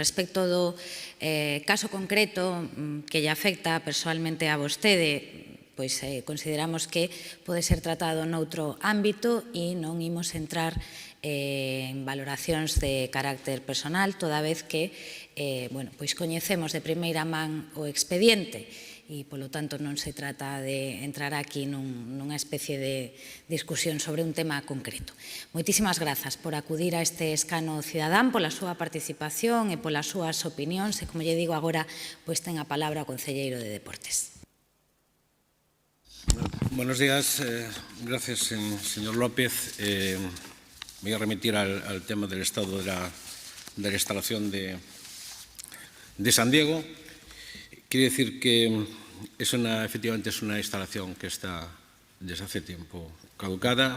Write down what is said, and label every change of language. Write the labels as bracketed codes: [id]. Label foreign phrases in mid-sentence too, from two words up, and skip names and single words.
[gl] Respecto do caso concreto que lle afecta persoalmente a vostede, pois consideramos que pode ser tratado noutro ámbito e non imos entrar en valoracións de carácter personal, toda vez que pois coñecemos de primeira man o expediente e, polo tanto, non se trata de entrar aquí nunha especie de discusión sobre un tema concreto. Moitísimas grazas por acudir a este escano cidadán, pola súa participación e polas súas opinións, e, como lle digo agora, pois ten a palabra o concelleiro de Deportes. [es] Buenos días. Gracias, señor López. Voy a remitir al tema del estado de la instalación de San Diego, Quiere decir que efectivamente es una instalación que está desde hace tiempo caducada.